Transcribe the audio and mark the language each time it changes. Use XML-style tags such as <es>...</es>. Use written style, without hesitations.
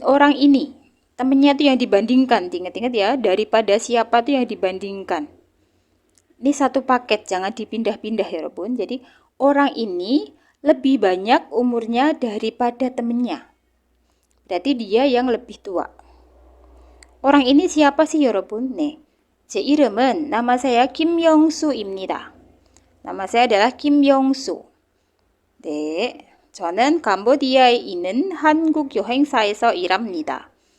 <id>Orang ini. Temannya itu yang dibandingkan, ingat-ingat ya, daripada siapa itu yang dibandingkan. Ini satu paket, jangan dipindah-pindah ya,</id> <ko>여러분.</ko> <id>Jadi, orang ini lebih banyak umurnya daripada temannya. Berarti dia yang lebih tua. Orang ini siapa sih,</id> <ko>여러분? 네. 제 이름은,</ko> <id>nama saya</id> <ko>김영수입니다.</ko> <id>Nama saya adalah 김영수.</id> <ko>네, 저는 캄보디아에 있는 한국 여행사에서 일합니다.</ko>